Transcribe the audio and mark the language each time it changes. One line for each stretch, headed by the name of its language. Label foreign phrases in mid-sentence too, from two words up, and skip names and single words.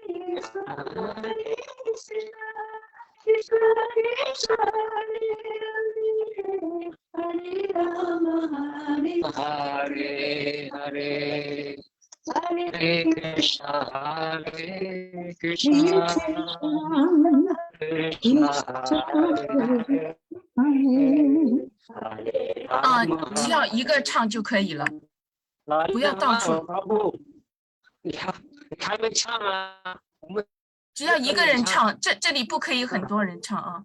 Sanskrit: Krishna, Krishna Krishna, Hare Rama, Hare Hare, Hare Krishna, Krishna Krishna,
Chinese: 只要一个唱就可以了，不要到处。你还没唱啊？我们只要一个人唱，这里不可以很多人唱啊。